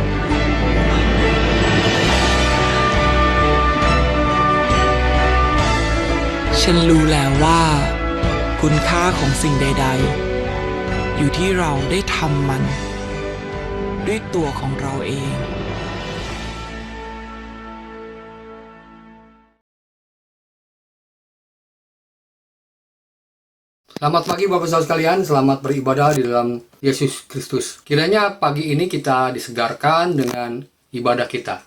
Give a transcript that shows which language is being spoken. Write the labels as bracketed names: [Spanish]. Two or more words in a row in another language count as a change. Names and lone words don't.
[Thai] ฉันรู้แล้วว่า คุณค่าของสิ่งใดๆ อยู่ที่เราได้ทำมัน ด้วยตัวของเราเอง [Indonesian] Selamat pagi Bapak Saudara sekalian, selamat beribadah di dalam Yesus Kristus. Kiranya pagi ini kita disegarkan dengan ibadah kita.